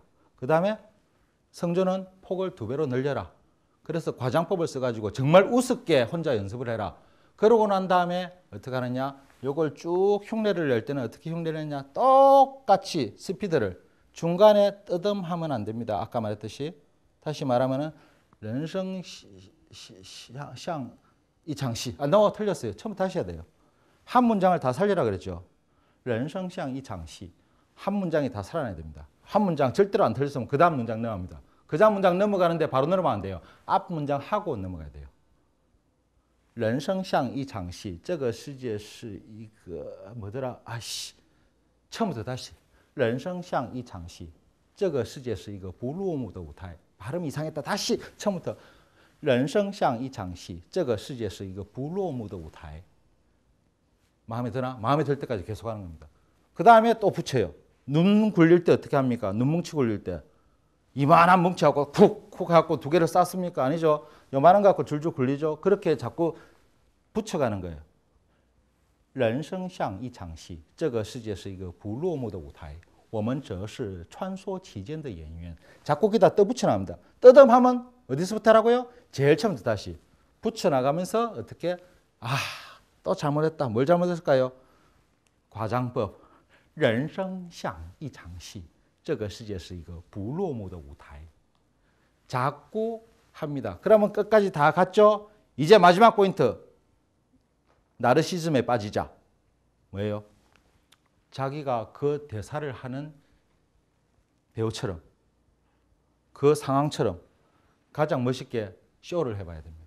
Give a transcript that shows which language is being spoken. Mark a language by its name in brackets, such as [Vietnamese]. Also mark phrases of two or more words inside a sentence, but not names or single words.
[Korean] 그 다음에 성조는 폭을 두 배로 늘려라. 그래서 과장법을 써가지고 정말 우습게 혼자 연습을 해라. 그러고 난 다음에 어떻게 하느냐? 요걸 쭉 흉내를 낼 때는 어떻게 흉내를 내냐? 똑같이 스피드를 중간에 뜨듬하면 안 됩니다. 아까 말했듯이 다시 말하면은 [Chinese] 人生像一场戏. [Korean] 너무 틀렸어요. 처음부터 다시 해야 돼요. 한 문장을 다 살리라 그랬죠. [Chinese] 人生像一场戏. [Korean] 한 문장이 다 살아나야 됩니다. 한 문장 절대로 안 틀렸으면 그 다음 문장 넘어갑니다. 그 다음 문장 넘어가는데 바로 넘어가면 안 돼요. 앞 문장 하고 넘어가야 돼요. [Chinese] 人生像一场戏,这个世界是一个 [Korean] 뭐더라? 아씨. 처음부터 다시. [Chinese] 人生像一场戏,这个世界是一个不落幕的舞台. [Korean] 발음 이상했다. 다시 처음부터. [Chinese] 人生像一场戏,这个世界是一个不落幕的舞台. [Korean] 마음에 드나? 마음에 들 때까지 계속 하는 겁니다. 그 다음에 또 붙여요. 눈 굴릴 때 어떻게 합니까? 눈뭉치 굴릴 때. 이만한 뭉치하고 쿡쿡 해갖고 두 개를 쌌습니까? 아니죠. 요만한 거 갖고 줄줄 굴리죠. 그렇게 자꾸 붙여가는 거예요. [Chinese] 人生像一场戏,这个世界是一个不落幕的舞台. 我们则是穿梭其间的演员. [Korean] 자꾸 거기다 떠붙여나갑니다. 떠듬하면 어디서부터 하라고요? 제일 처음부터 다시 붙여나가면서 어떻게 또 잘못했다. 뭘 잘못했을까요? 과장법. [Chinese] 人生像一场戏,这个世界是一个不落幕的舞台. [Korean] 자꾸 합니다. 그러면 끝까지 다 갔죠? 이제 마지막 포인트. 나르시즘에 빠지자. 뭐예요? 자기가 그 대사를 하는 배우처럼 그 상황처럼 가장 멋있게 쇼를 해봐야 됩니다.